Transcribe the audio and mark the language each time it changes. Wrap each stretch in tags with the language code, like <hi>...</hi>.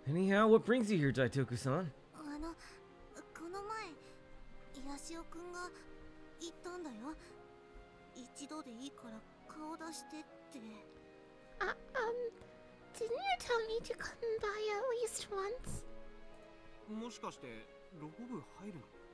<en>Anyhow, what brings you here, Daitoku-san?</en> <ja>この前ヤシオくんが言ったんだよ。一度でいいから顔出してって。</ja> <en>Didn't you tell me to come by at least once?</en> <ja>もしかして、ロボ部入るの？</ja>